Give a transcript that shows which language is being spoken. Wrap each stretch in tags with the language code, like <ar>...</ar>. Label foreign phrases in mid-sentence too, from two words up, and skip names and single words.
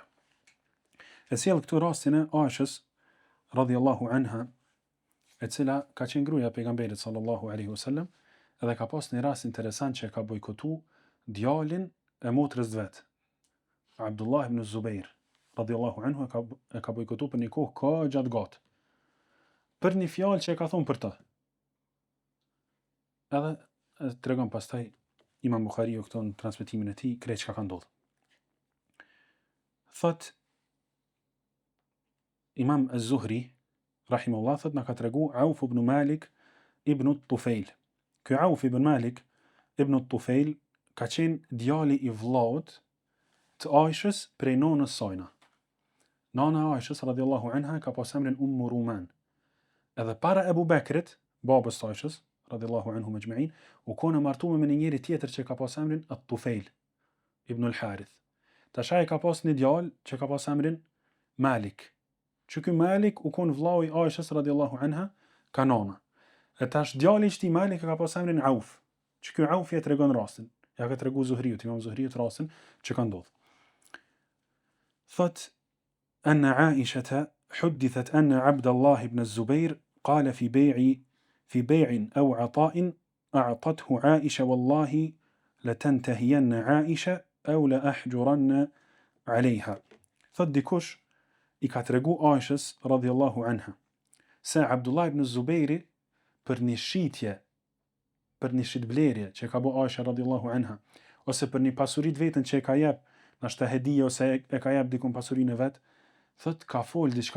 <sq>E sjell këtu rastin e Aishës</sq> <ar>رضي الله عنها,</ar> <sq>e cila ka qenë gruaja e pejgamberit</sq> <ar>صلى الله عليه وسلم,</ar> <sq>edhe ka pas një rast interesant që ka bojkotu djalin e motrës vet, Abdullah ibn Zubair</sq> <ar>رضي الله عنه,</ar> <sq>e ka bojkotu për një kohë ka gjatë gatë, për një fjalë që e ka thonë për të. Edhe tregon pastaj Imam Bukhariu këto në transmetimin e tij krejt çka ka ndodhur. Thot Imam Az-Zuhri rahimahullah, thot na ka tregu Auf ibn Malik ibn Tufail. Ky Auf ibn Malik ibn Tufail ka qenë djali i vllaut të Aishës prej nonës sajna. Nana e Aishës</sq> <ar>رضي الله عنها</ar> <sq>ka pas emrin Ruman. Edhe para Ebu Bekrit, babës të Aishës</sq> <ar>رضي الله عنهم أجمعين,</ar> <sq>u kone martuar me një njeri tjetër që ka pas emrin At-Tufail ibn al-Harith. Tash ai ka pas një djalë që ka pas emrin Malik. Që ky Malik u kon vllau i Aishës</sq> <ar>رضي الله عنها</ar> <sq>ka nana. E tash djali i këtij Malik ka pas emrin Auf. Që ky Auf ja tregon rastin. Ja ka tregu Zuhriut, Imam Zuhriut rastin që ka ndodhur.</sq> <ar>Thot أن عائشة حدثت أن عبد الله بن الزبير قال في بيع أو عطاء أعطته عائشة والله لتنتهين عائشة أو لأحجرن عليها.</ar> <sq>Thot dikush i ka tregu Aishës</sq> <ar>رضي الله عنها</ar> <sq>se Abdullah ibn Zubairi për një shitje, për një shitblerje që ka bo Aisha</sq> <ar>رضي الله عنها,</ar> <sq>ose për një pasurit vetën që e ka jep, nashta hedije ose e ka jep dikun pasurinë e vet, thot ka fol diçka.</sq>